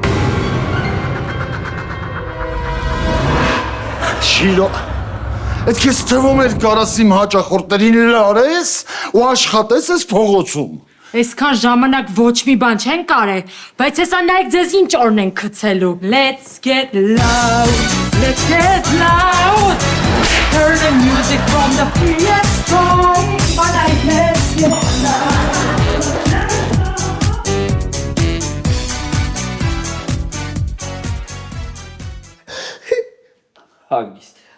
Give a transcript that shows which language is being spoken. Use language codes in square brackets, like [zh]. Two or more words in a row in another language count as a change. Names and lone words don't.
[hy] Շիրո, այդ քեզ թվում էր կարաս իմ հաճախորդներին լարես ու աշխատես ես փողոցում։ Այսքան ժամանակ ոչ մի բան չեն կարել, բայց հեսա նայեք ձեզ ինչ օրն են գցելու։ [en] Let's get loud, let's get loud. Hear the music from the PS5, but let's get loud. [hy] Հագիստ։